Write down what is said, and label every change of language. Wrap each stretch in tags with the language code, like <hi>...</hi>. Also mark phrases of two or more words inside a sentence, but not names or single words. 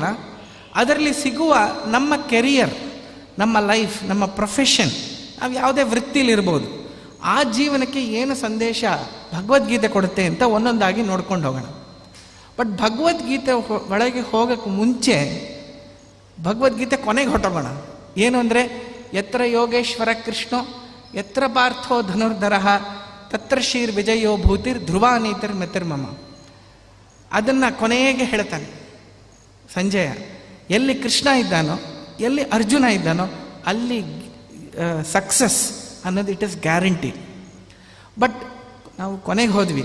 <kn>ಅದರಲ್ಲಿ ಸಿಗುವ ನಮ್ಮ ಕೆರಿಯರ್, ನಮ್ಮ ಲೈಫ್, ನಮ್ಮ ಪ್ರೊಫೆಷನ್, ನಾವು ಯಾವುದೇ ವೃತ್ತಿಲಿರ್ಬೋದು, ಆ ಜೀವನಕ್ಕೆ ಏನು ಸಂದೇಶ ಭಗವದ್ಗೀತೆ ಕೊಡುತ್ತೆ ಅಂತ ಒಂದೊಂದಾಗಿ ನೋಡ್ಕೊಂಡು ಹೋಗೋಣ. ಬಟ್ ಭಗವದ್ಗೀತೆ ಒಳಗೆ ಹೋಗೋಕ್ಕೆ ಮುಂಚೆ ಭಗವದ್ಗೀತೆ ಕೊನೆಗೆ ಹೊಟ್ಟೋಗೋಣ. ಏನು ಅಂದರೆ,</kn> <sa>ಯತ್ರ ಯೋಗೇಶ್ವರ ಕೃಷ್ಣೋ ಯತ್ರ ಪಾರ್ಥೋ ಧನುರ್ಧರಃ ತತ್ರ ಶ್ರೀರ್ ವಿಜಯೋ ಭೂತಿರ್ ಧ್ರುವಾನೀತಿರ್ ಮೆತಿರ್ಮಮ.</sa> <kn>ಅದನ್ನು ಕೊನೆಗೆ ಹೇಳ್ತಾನೆ ಸಂಜಯ. ಎಲ್ಲಿ ಕೃಷ್ಣ ಇದ್ದಾನೋ, ಎಲ್ಲಿ ಅರ್ಜುನ ಇದ್ದಾನೋ, ಅಲ್ಲಿ ಸಕ್ಸಸ್ ಅನ್ನೋದು</kn> <en>it is guarantee.</en> <kn>ಬಟ್ ನಾವು ಕೊನೆಗೆ ಹೋದ್ವಿ.</kn>